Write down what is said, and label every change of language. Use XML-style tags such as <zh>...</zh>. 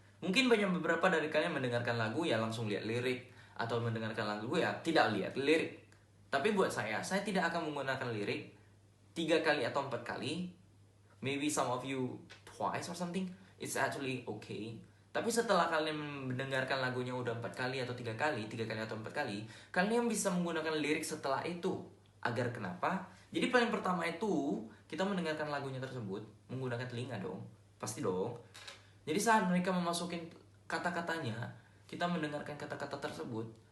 <id>Mungkin banyak beberapa dari kalian mendengarkan lagu ya langsung lihat lirik, atau mendengarkan lagu ya tidak lihat lirik. Tapi buat saya tidak akan menggunakan lirik 3 kali atau 4 kali.</id> <en>Maybe some of you twice or something. It's actually okay.</en> <id>Tapi setelah kalian mendengarkan lagunya udah 4 kali atau 3 kali atau 4 kali, kalian bisa menggunakan lirik setelah itu. Agar kenapa? Jadi paling pertama itu, kita mendengarkan lagunya tersebut menggunakan telinga dong. Pasti dong. Jadi saat mereka memasukin kata-katanya, kita mendengarkan kata-kata tersebut.</id>